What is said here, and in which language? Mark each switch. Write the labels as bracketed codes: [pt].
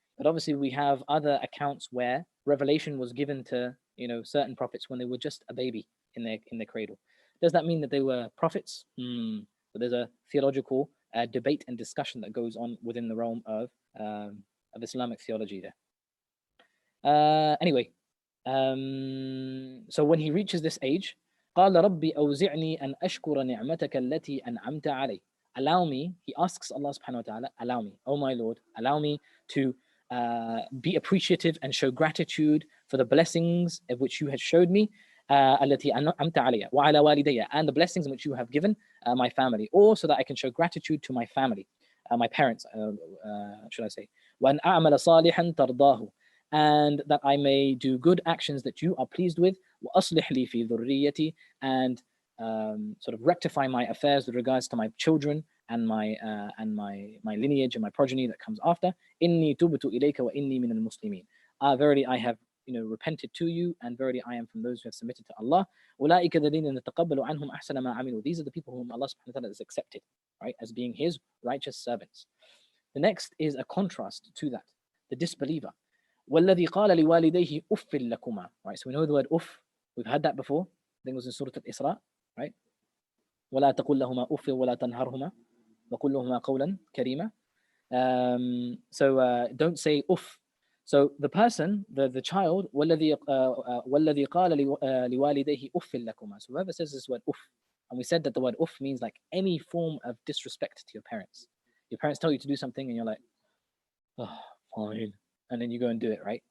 [en] But obviously we have other accounts where revelation was given to certain prophets when they were just a baby in their cradle. Does that mean that they were prophets? But there's a theological debate and discussion that goes on within the realm of Islamic theology there. Anyway, so when he reaches this age, [ar] قال ربي أوزعني أن أشكر نعمتك التي أنعمت علي. [en] Allow me, he asks Allah subhanahu wa ta'ala, allow me, oh my Lord, allow me to be appreciative and show gratitude for the blessings of which you had showed me, [ar] التي أنعمت علي وعلى والدي, [en] and the blessings in which you have given my family, or so that I can show gratitude to my family, my parents, should I say, [ar] وأن أعمل صالحا ترضاه, [en] and that I may do good actions that you are pleased with, [ar] وأصلح لي في ذريتي, [en] and sort of rectify my affairs with regards to my children and my lineage and my progeny that comes after. [ar] إني تبت إليك وإني من المسلمين. [en] Verily I have repented to you, and verily I am from those who have submitted to Allah. [ar] أولئك الذين نتقبل عنهم أحسن ما عملوا. [en] These are the people whom Allah subhanahu wa ta'ala has accepted, right, as being his righteous servants. The next is a contrast to that, the disbeliever. [ar] والذي قال لوالديه أف لكما. [en] Right, so we know the word uff. We've had that before. I think it was in Surah Al-Isra, right? [ar] ولا تقل لهما أف ولا تنهرهما وقل لهما قولا كريما. [en] So don't say uff. So the person, the child, [ar] والذي قال لوالديه أف لكما. [en] So whoever says this word uff, and we said that the word uff means like any form of disrespect to your parents. Your parents tell you to do something and you're like, oh, fine, and then you go and do it, right?